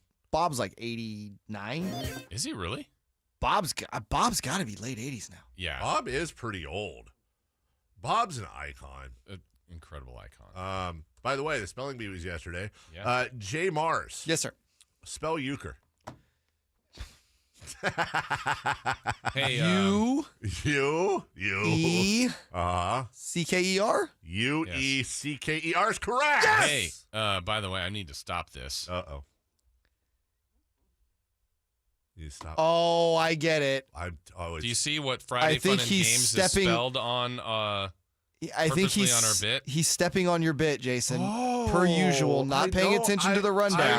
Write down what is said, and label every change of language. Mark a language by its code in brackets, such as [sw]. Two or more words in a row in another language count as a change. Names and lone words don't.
[en] Bob's 89. Is he really? Bob's got to be late 80s now. Yeah. Bob is pretty old. Bob's an icon. An incredible icon. By the way, the spelling bee was yesterday. Yeah. Jay Mars. Yes, sir. Spell Euchre. Hey, U E C-K-E-R? U-E-C-K-E-R is correct. Yes! Hey, by the way, I need to stop this. Uh-oh. You stop. Oh, I get it. Do you see what Friday Fun and Games is spelled on? I think he's on our bit. He's stepping on your bit, Jason. Per usual, not paying attention to the rundown.